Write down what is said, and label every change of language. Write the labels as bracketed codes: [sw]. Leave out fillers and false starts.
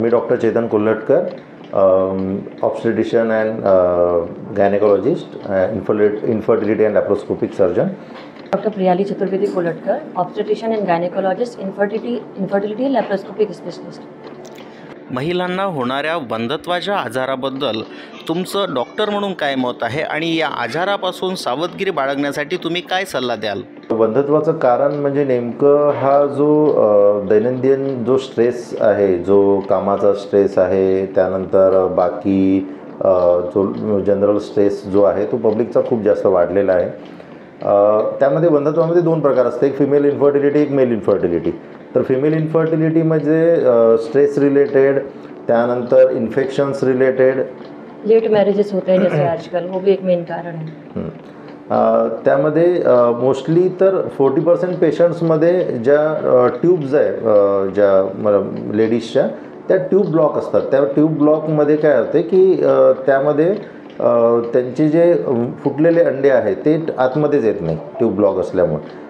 [en] मी doctor Chetan Kolhatkar, obstetrician and gynaecologist, infertility and laparoscopic surgeon. Doctor Priyali Chaturvedi Kolhatkar, obstetrician and gynaecologist, infertility laparoscopic specialist. [mr] महिलांना होणाऱ्या वंध्यत्वाच्या आजाराबद्दल तुमचं doctor म्हणून काय मत आहे आणि या आजारापासून सावधगिरी बाळगण्यासाठी तुम्ही काय सल्ला द्याल? वंध्यत्वाचं कारण म्हणजे नेमकं हा जो दैनंदिन जो स्ट्रेस आहे, जो कामाचा स्ट्रेस आहे, त्यानंतर बाकी जो जनरल स्ट्रेस जो आहे तो पब्लिकचा खूप जास्त वाढलेला आहे। त्यामध्ये वंध्यत्वामध्ये दोन प्रकार असतात, एक फिमेल इन्फर्टिलिटी, एक मेल इन्फर्टिलिटी। तर फिमेल इन्फर्टिलिटी म्हणजे स्ट्रेस रिलेटेड, त्यानंतर इन्फेक्शन्स रिलेटेड, [hi] लेट मॅरेजेस होते हैं जैसे आजकल, वो भी एक मेन कारण है। [mr] त्यामध्ये मोस्टली तर 40% पेशंट्समध्ये ज्या ट्यूब्स आहे, ज्या लेडीजच्या, त्या ट्यूब ब्लॉक असतात। त्या ट्यूब ब्लॉकमध्ये काय होते की त्यामध्ये त्यांचे जे फुटलेले अंडे आहेत ते आतमध्येच येत नाही ट्यूब ब्लॉक असल्यामुळे।